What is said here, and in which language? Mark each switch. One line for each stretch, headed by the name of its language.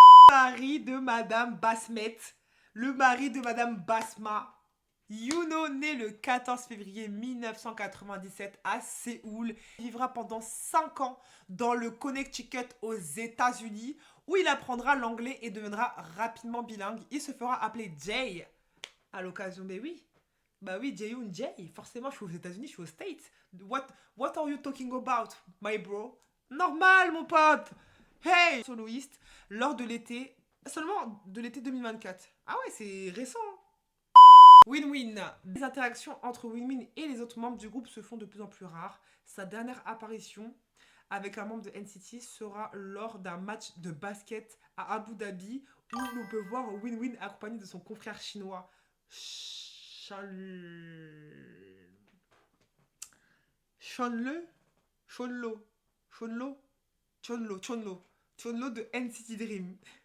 French: Le mari de Madame Basmet, le mari de Madame Basma, Yuno, né le 14 février 1997 à Séoul, vivra pendant 5 ans dans le Connecticut aux États-Unis où il apprendra l'anglais et deviendra rapidement bilingue. Il se fera appeler Jay à l'occasion. Mais oui, bah oui, Jaeyoon Jay. Forcément, je suis aux États-Unis, je suis aux States.
English: What are you talking about, my bro?
French: Normal, mon pote. Hey, soloiste lors de l'été, seulement de l'été 2024. Ah ouais, c'est récent. Win-Win. Les interactions entre Win-Win et les autres membres du groupe se font de plus en plus rares. Sa dernière apparition avec un membre de NCT sera lors d'un match de basket à Abu Dhabi où l'on peut voir Win-Win accompagné de son confrère chinois Chonlo de NCT Dream.